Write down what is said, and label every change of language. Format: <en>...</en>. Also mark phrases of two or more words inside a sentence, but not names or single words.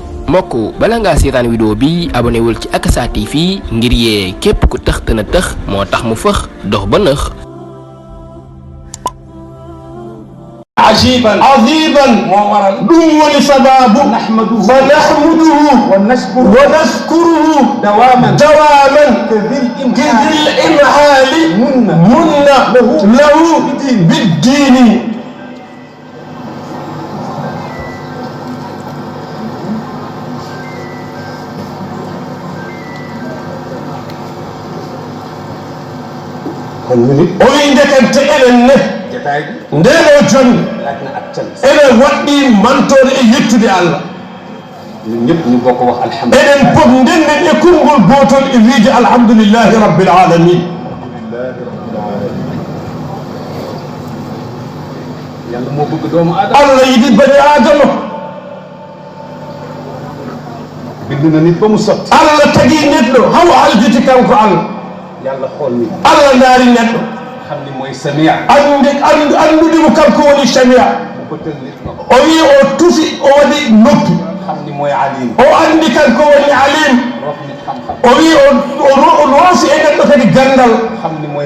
<wo>mbokk bala ngaa seetaan vidéo bi abonné wul ci Akassa TV ngir yee képp ku tëx te na tëx moo tax mu fëx dox ba nëx.</wo> <ar>عجيبا عظيما دون سباب فنحمده ونشكره دواما كذي الإمهال من له بالدين وعندك أنت إلى</ar> <ff>ndeno joni ene waɗɗi mantode e yettude Allah</ff> <wo>ñëpp ñu bokk wax</wo> <ff>alhamdulillah enen pop ndenden e kongol gotol e wiide</ff> <ar>الحمد لله رب العالمين</ar> <wo>yalla mo bëgg doomu adama</wo> <ff>Allah yidi bani adama</ff> <wo>bind na nit ba mu sotti</wo> <ff>Allah tagi neɗɗo haw haljiti kanko</ff> <wo>Allah yalla xool ni</wo> <ff>Allah ndaari neɗɗo</ff> <wo>xamni moy samia</wo> <ff>andude mo kanko woni samia o wi o tufi o waɗi noppi</ff> <wo>xamni moy alim</wo> <ff>o andi kanko woni alim o wi o roosi e neɗɗo kadi gandal</ff> <wo>xamni moy</wo>